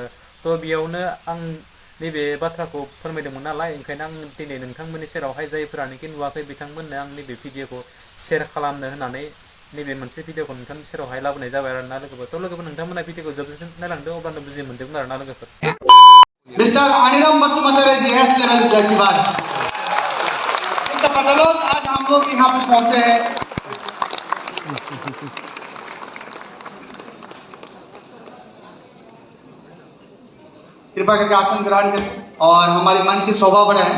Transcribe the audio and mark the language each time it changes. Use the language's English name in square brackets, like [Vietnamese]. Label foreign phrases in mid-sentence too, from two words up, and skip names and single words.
[Bodo] थ' बेयावनो आं नैबे बाथ्राखौ फोरमायदोंमोन नालाय, ओंखायनो आं दिनै नोंथांमोननि सेरावहाय जायफोरानोखि नुवाखै बिथांमोननो आं नैबे भिडिअखौ शेयार खालामनो होननानै नैबे मोनसे भिडिअखौ नोंथांनि सेरावहाय लाबोनाय जाबाय आरोना लोगोफोर। थ' लोगोफोर, नोंथांमोना भिडिअखौ जोबजासिम नायलांदो, अब्लानो बुजि मोनदोंमोन आरोना लोगोफोर। [Hindi] मिस्टर अनिरम बसुमतारी जी एस लेवल जजीबार, इनका बदौलत आज हम लोग यहाँ पे पहुंचे हैं। कृपा करके आसन ग्रहण करें और हमारी मंच की शोभा बढ़ाएं।